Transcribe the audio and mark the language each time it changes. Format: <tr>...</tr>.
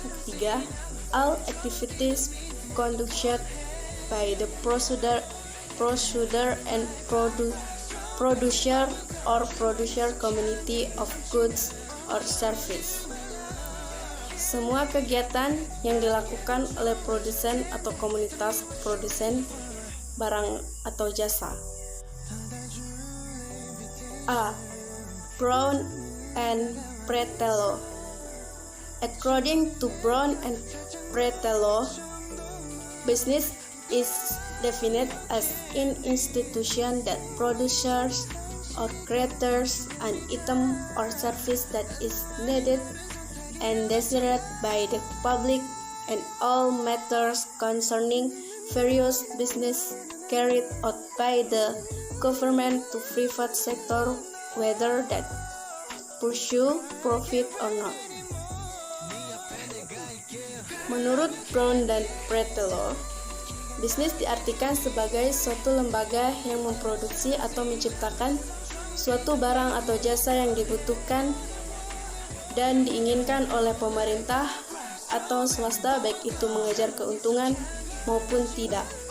<en>3. All activities conducted by the producer and producer or producer community of goods or service.</en> <id>Semua kegiatan yang dilakukan oleh produsen atau komunitas produsen barang atau jasa.</id> <en>A. Brown and Fratello. According to Brown and Fratello, business is defined as an institution that produces or creates an item or service that is needed and desired by the public, and all matters concerning various business carried out by the government to private sector, whether that pursue profit or not.</en> <id>Menurut Brown dan Fratello, bisnis diartikan sebagai suatu lembaga yang memproduksi atau menciptakan suatu barang atau jasa yang dibutuhkan dan diinginkan oleh pemerintah atau swasta, baik itu mengejar keuntungan maupun tidak.</id>